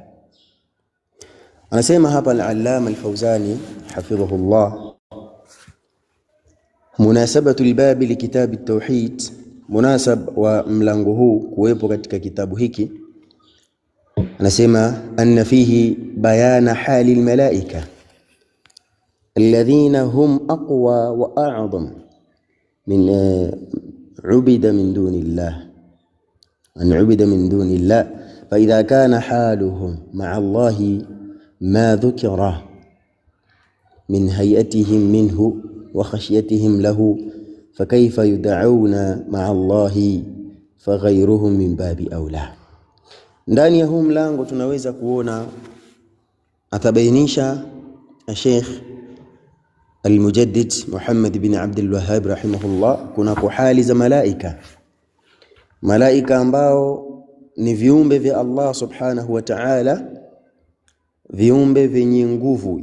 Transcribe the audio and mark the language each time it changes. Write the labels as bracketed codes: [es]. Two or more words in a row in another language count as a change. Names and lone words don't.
[sw] Anasema hapa al-Allama al-Fawzani hafidhahullah, [ar] مناسبة الباب لكتاب التوحيد, [sw] munasab wa mlango huu kuwepo katika kitabu hiki. [ar] Anasema أن فيه بيان حال الملائكة الذين هم أقوى و أعظم ممن عبد من دون الله، أن عبد من دون الله، فإذا كان حالهم مع الله ما ذكر من هيبتهم منه وخشيتهم له، فكيف يدعون مع الله فغيرهم من باب أولى. [sw] Ndani ya huu mlango tunaweza kuona atabainisha Sheikh Al-Mujaddid Muhammad bin Abdul Wahhab rahimahullah kuna hali za malaika ambao ni viumbe vya Allah [ar] سبحانه وتعالى, [sw] viumbe vyenye nguvu.